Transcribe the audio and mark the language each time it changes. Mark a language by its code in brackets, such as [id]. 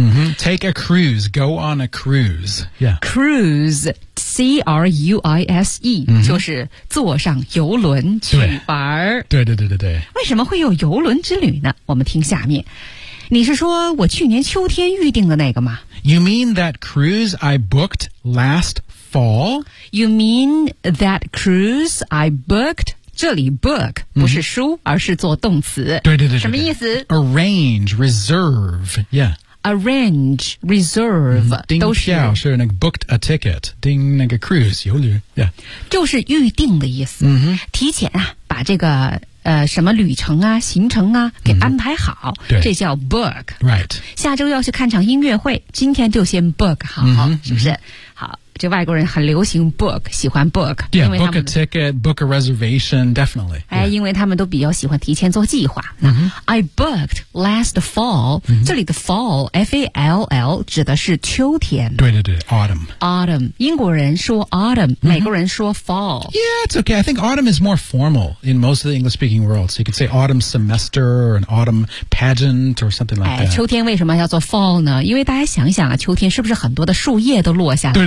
[en] 嗯、mm-hmm. ，Take a cruise, go on a cruise. Yeah, cruise, cruise,、mm-hmm. [zh] 就是坐上游轮去玩。对对对对对。为什么会有游轮之旅呢？我们听下面。你是说我去年秋天预定的那个吗？ [en] You mean that cruise I booked last fall? You mean that cruise I booked? [zh] 这里 book 不是书、mm-hmm. 而是做动词。对对 对, 对, 对。什么意思？ [en] Arrange, reserve, yeah. Arrange, reserve,、 mm-hmm. [zh] 都是。订票是那个 [en] booked a ticket, [zh] 订那个 cruise, 游旅 yeah. 就是预定的意思。嗯、mm-hmm. 提前啊把这个什么旅程啊行程啊给安排好、 mm-hmm. 对这叫 book、 [en] right. [zh] 下周要去看场音乐会今天就先 book 好、 mm-hmm. 是不是好这外国人很流行 book 喜欢 book [en] yeah, [zh] 因为他们 [en] book a ticket book a reservation definitely、yeah. [zh] 哎、因为他们都比较喜欢提前做计划、 mm-hmm. [en] I booked last fall、 mm-hmm. [zh] 这里的 fall F-A-L-L 指的是秋天对对对 autumn autumn 英国人说 autumn、mm-hmm. 美国人说 fall [en] yeah it's okay I think autumn is more formal in most of the English speakingworld. So you could say autumn semester or an autumn pageant or something like that. [zh] 秋天为什么叫做 fall 呢因为大家想想啊秋天是不是很多的树叶都落下来了